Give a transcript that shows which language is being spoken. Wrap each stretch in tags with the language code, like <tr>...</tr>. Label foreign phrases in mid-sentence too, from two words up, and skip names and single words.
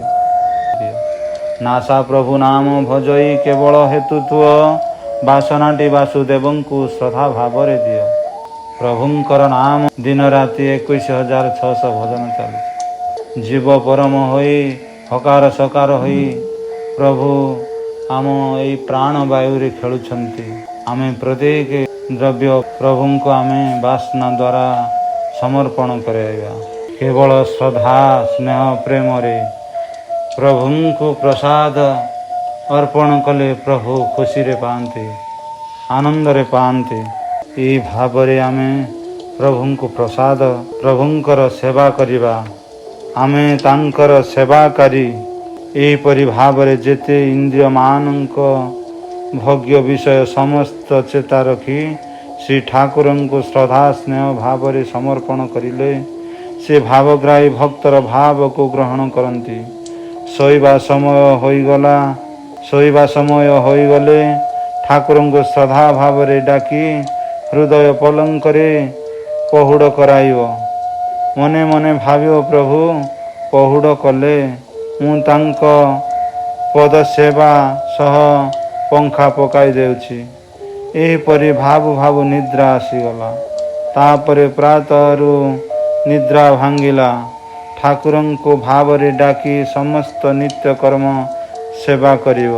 <or>ନାସା ପ୍ରଭୁ ନାମ ଭଜଇ କେବଳ ହେତୁତ୍ୱ ବାସନାଟି ବାସୁଦେବଙ୍କୁ ଶ୍ରଦ୍ଧା ଭାବରେ ଦିଅ। ପ୍ରଭୁଙ୍କର ନାମ ଦିନ ରାତି 21,600 ଭଜନ ଚାଲୁଛି। ଜୀବ ପରମ ହୋଇ ହକାର ସକାର ହୋଇ ପ୍ରଭୁ ଆମ ଏଇ ପ୍ରାଣ ବାୟୁରେ ଖେଳୁଛନ୍ତି। ଆମେ ପ୍ରତ୍ୟେକ ଦ୍ରବ୍ୟ ପ୍ରଭୁଙ୍କୁ ଆମେ ବାସନା ଦ୍ୱାରା ସମର୍ପଣ କରାଇବା। କେବଳ ଶ୍ରଦ୍ଧା ସ୍ନେହ ପ୍ରେମ ରେ ପ୍ରଭୁଙ୍କୁ ପ୍ରସାଦ ଅର୍ପଣ କଲେ ପ୍ରଭୁ ଖୁସି ରେ ପାଆନ୍ତି, ଆନନ୍ଦ ରେ ପାଆନ୍ତି। ଏଇ ଭାବରେ ଆମେ ପ୍ରଭୁଙ୍କୁ ପ୍ରସାଦ ପ୍ରଭୁଙ୍କର ସେବା କରିବା। ଆମେ ତାଙ୍କର ସେବାକାରୀ। ଏହିପରି ଭାବରେ ଯେତେ ଇନ୍ଦ୍ରିୟ ମାନଙ୍କ ଭୋଗ୍ୟ ବିଷୟ ସମସ୍ତ ଚେତା ରଖି ଶ୍ରୀ ଠାକୁରଙ୍କୁ ଶ୍ରଦ୍ଧା ସ୍ନେହ ଭାବରେ ସମର୍ପଣ କରିଲେ ସେ ଭାବଗ୍ରାହୀ ଭକ୍ତର ଭାବ କୁ ଗ୍ରହଣ କରନ୍ତି। ଶୋଇବା ସମୟ ହୋଇଗଲେ ଠାକୁରଙ୍କୁ ଶ୍ରଦ୍ଧା ଭାବରେ ଡାକି ହୃଦୟ ପଲଙ୍କରେ ପହୁଡ଼ କରାଇବ। ମନେ ମନେ ଭାବିଅ ପ୍ରଭୁ ପହୁଡ଼ କଲେ ମୁଁ ତାଙ୍କ ପାଦ ସେବା ସହ ପଙ୍ଖା ପକାଇ ଦେଉଛି। ଏହିପରି ଭାବୁ ଭାବୁ ନିଦ୍ରା ଆସିଗଲା। ତାପରେ ପ୍ରାତରୁ ନିଦ୍ରା ଭାଙ୍ଗିଲା। ଠାକୁରଙ୍କୁ ଭାବରେ ଡାକି ସମସ୍ତ ନିତ୍ୟ କର୍ମ ସେବା କରିବ।</or>